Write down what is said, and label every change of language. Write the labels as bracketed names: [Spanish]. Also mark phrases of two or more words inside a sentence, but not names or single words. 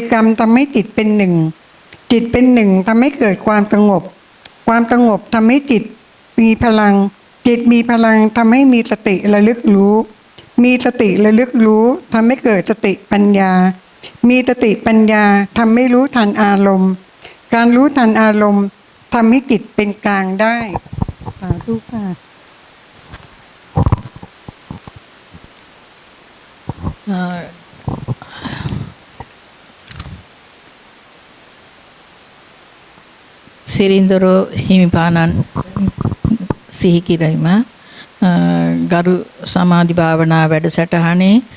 [Thai] กรรมทำให้จิตเป็นหนึ่งจิตเป็นหนึ่งทำให้เกิดความสงบความสงบทำให้จิตมีพลังจิตมีพลังทำให้มีสติระลึกรู้มีสติระลึกรู้ทำให้เกิดสติปัญญามีสติปัญญาทำให้รู้ทันอารมณ์การรู้ทันอารมณ์ทำให้จิตเป็นกลางได้สาธุค่ะ [Sinhala] සිරින්දරෝ හිමිපාණන් සිහි කිරීම ගරු සමාධි භාවනා වැඩසටහනේ